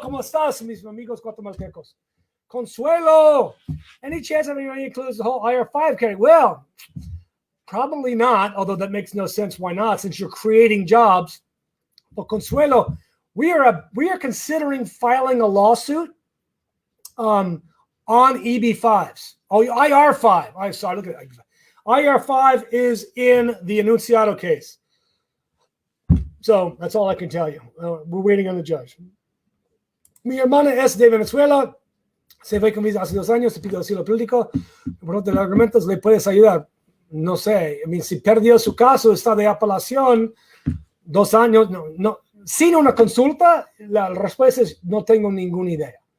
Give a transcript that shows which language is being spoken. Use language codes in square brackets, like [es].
[es] ¿Cómo estás, mis amigos guatemaltecos? Consuelo. [en] Any chance everybody includes the whole IR5 category? Well, probably not, although that makes no sense. Why not? Since you're creating jobs. But Consuelo, we are considering filing a lawsuit on EB5s. Oh, IR5. I'm sorry, look at it. IR5 is in the Enunciado case. So that's all I can tell you. We're waiting on the judge. [es] Mi hermana es de Venezuela. Se fue con visa hace 2 años. Se pidió asilo político. Por otros argumentos, ¿le puedes ayudar? No sé. Si perdió su caso, está de apelación 2 años. No. Sin una consulta, la respuesta es no tengo ninguna idea.